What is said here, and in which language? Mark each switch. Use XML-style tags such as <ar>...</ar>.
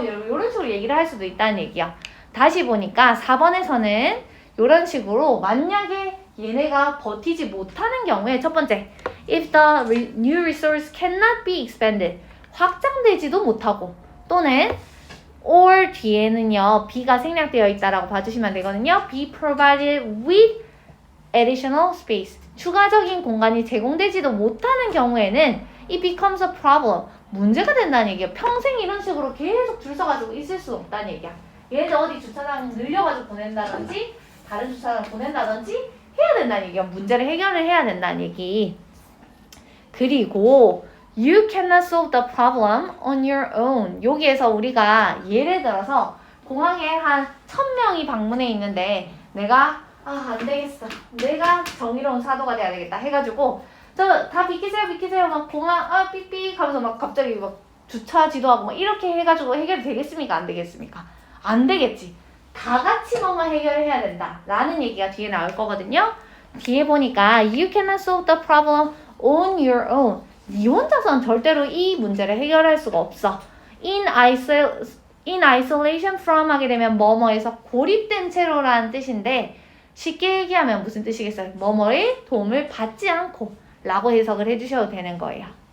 <ko>이런 식으로 얘기를 할 수도 있다는 얘기야. 다시 보니까 4번에서는 이런 식으로 만약에 얘네가 버티지 못하는 경우에 첫 번째,</ko> <en>if the new resource cannot be expanded,</en> <ko>확장되지도 못하고 또는 or 뒤에는요, B가 생략되어 있다라고 봐주시면 되거든요.</ko> <en>be provided with additional space,</en> <ko>추가적인 공간이 제공되지도 못하는 경우에는</ko> <en>it becomes a problem,</en> <ko>문제가 된다는 얘기예요. 평생 이런 식으로 계속 줄 서가지고 있을 수 없다는 얘기야. 얘네들 어디 주차장 늘려가지고 보낸다든지 다른 주차장 보낸다든지 해야 된다는 얘기야. 문제를 해결을 해야 된다는 얘기.</ko> <en>그리고 you cannot solve the problem on your own.</en> <ko>여기에서 우리가 예를 들어서 공항에 한 1000명이 방문해 있는데 내가 안 되겠어, 내가 정의로운 사도가 돼야 되겠다 해가지고 저 다 비키세요 막 공항 삑삑 하면서 막 갑자기 막 주차 지도하고 막 이렇게 해가지고 해결이 되겠습니까? 안 되겠습니까? 안 되겠지. 다 같이 뭔가 해결을 해야 된다 라는 얘기가 뒤에 나올 거거든요. 뒤에 보니까</ko> <en>you cannot solve the problem on your own.</en> <ko>네 혼자서는 절대로 이 문제를 해결할 수가 없어.</ko> <en>in isolation from</en> <ko>하게 되면 뭐뭐에서 고립된 채로라는 뜻인데 쉽게 얘기하면 무슨 뜻이겠어요? 뭐뭐의 도움을 받지 않고 라고 해석을 해주셔도 되는 거예요.</ko>